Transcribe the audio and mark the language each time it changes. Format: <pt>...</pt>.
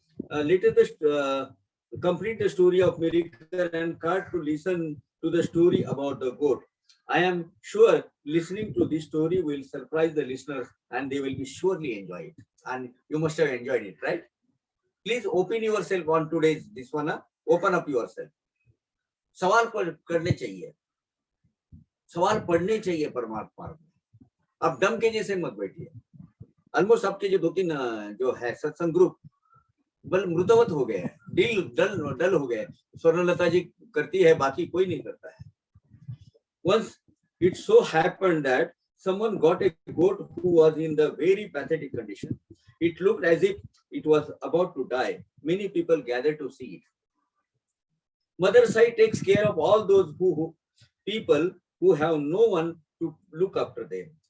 <en>Let us complete the story of Mirikar and cart to listen to the story about the goat. I am sure listening to this story will surprise the listeners and they will be surely enjoy it. And you must have enjoyed it, right? Please open yourself on today's this one. Open up yourself.</en> <hi>सवाल करने चाहिए, सवाल पढ़ने चाहिए परमात्मा में. अब डम के जैसे मत बैठिए. ऑलमोस्ट आपके जो 2-3 जो है सत्संग ग्रुप बल मृतवत हो गए हैं, डल हो गए. स्वर्णलता जी करती है, बाकी कोई नहीं करता है.</hi> <en>Once it so happened that someone got a goat who was in the very pathetic condition. It looked as if it was about to die. Many people gathered to see it. Mother Sai takes care of all those people who have no one to look after them.</en>